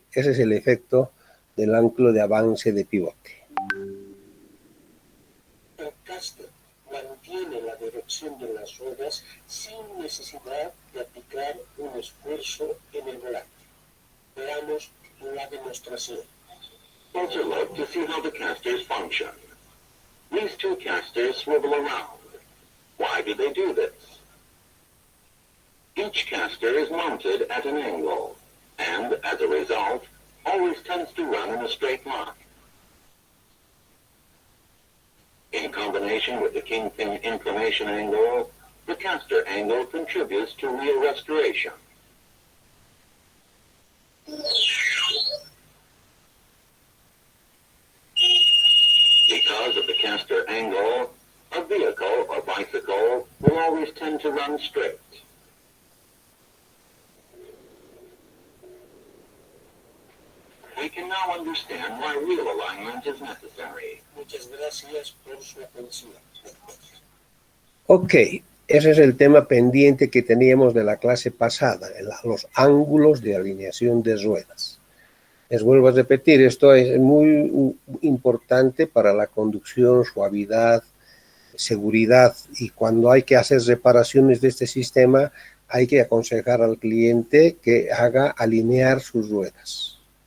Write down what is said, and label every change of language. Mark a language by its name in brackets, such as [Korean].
[Spanish] Ese es el efecto del ángulo de avance de pivote. El caster mantiene la dirección de las ruedas sin necesidad de aplicar un esfuerzo en el volante. Veamos la demostración. [English] Closer look to see how the casters function. These two casters swivel around. Why do they do this? Each caster is mounted at an angle, and as a result, always tends to run in a straight line. In combination with the kingpin inclination angle, the caster angle contributes to wheel restoration. Because of the caster angle, a vehicle or bicycle will always tend to run straight. We can now understand why wheel alignment is necessary. [Spanish] Muchas gracias por su atención. Ok, ese es el tema pendiente que teníamos de la clase pasada, los ángulos de alineación de ruedas. Les vuelvo a repetir, esto es muy importante para la conducción, suavidad, seguridad, y cuando hay que hacer reparaciones de este sistema, hay que aconsejar al cliente que haga alinear sus ruedas.